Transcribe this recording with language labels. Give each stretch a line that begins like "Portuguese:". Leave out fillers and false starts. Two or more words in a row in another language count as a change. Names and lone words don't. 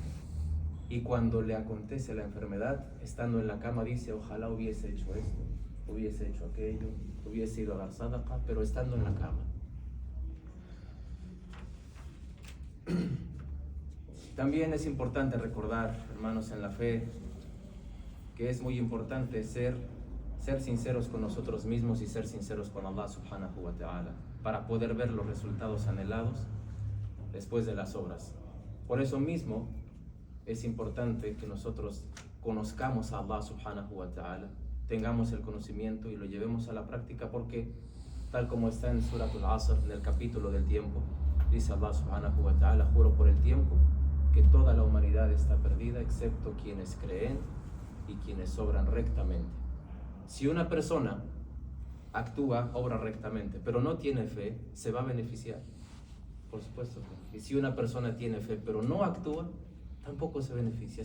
Spanish: Y cuando le acontece la enfermedad, estando en la cama dice: ojalá hubiese hecho esto, hubiese hecho aquello, hubiese ido a dar sadaqa, pero estando en la cama. También es importante recordar, hermanos en la fe, que es muy importante ser sinceros con nosotros mismos y ser sinceros con Allah
Arabic: سبحانه وتعالى
Spanish: para poder ver los resultados anhelados después de las obras. Por eso mismo es importante que nosotros conozcamos a Allah
Arabic: سبحانه وتعالى,
Spanish: tengamos el conocimiento y lo llevemos a la práctica, porque tal como está en Surat al-Asr, en el capítulo del tiempo, dice Allah
Arabic: سبحانه وتعالى:
Spanish: juro por el tiempo que toda la humanidad está perdida excepto quienes creen y quienes obran rectamente. Si una persona actúa, obra rectamente, pero no tiene fe, ¿se va a beneficiar? Por supuesto. Y si una persona tiene fe pero no actúa, tampoco se beneficia.